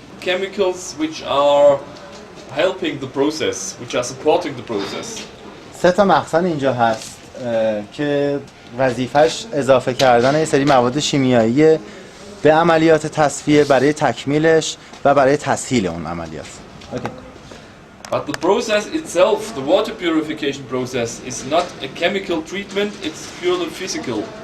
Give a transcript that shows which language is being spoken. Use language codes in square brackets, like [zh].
[en] Chemicals which are helping the process, which are supporting the process. [fa] 3 تا مخزن اینجا هست که وظیفش اضافه کردن یه سری مواد شیمیایی به عملیات تصفیه برای تکمیلش و برای تسهیل اون عملیات. اوکی. [en] But the process itself, the water purification process, is not a chemical treatment, it's purely physical.